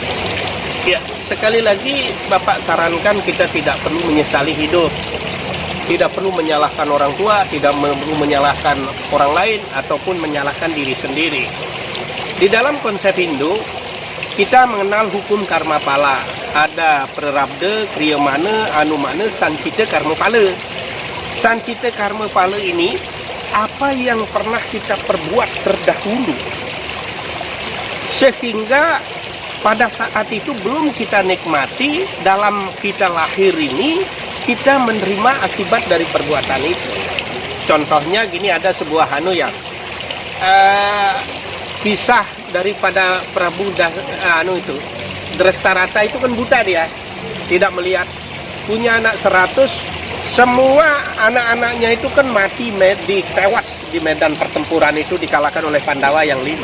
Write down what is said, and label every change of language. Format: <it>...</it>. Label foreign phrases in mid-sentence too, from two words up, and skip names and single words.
<id>Ya, sekali lagi Bapak sarankan kita tidak perlu menyesali hidup, tidak perlu menyalahkan orang tua, tidak perlu menyalahkan orang lain, ataupun menyalahkan diri sendiri. Di dalam konsep Hindu, kita mengenal hukum karma pala. Ada prarabdha, kriya mana, anumana, sancita karma pala. Sancita karma pala ini apa yang pernah kita perbuat terdahulu, sehingga pada saat itu belum kita nikmati, dalam kita lahir ini kita menerima akibat dari perbuatan itu. Contohnya gini, ada sebuah kisah daripada Prabu Drestarata itu kan buta, dia tidak melihat, punya anak 100, semua anak-anaknya itu kan mati, tewas di medan pertempuran itu, dikalahkan oleh Pandawa yang 5.</id>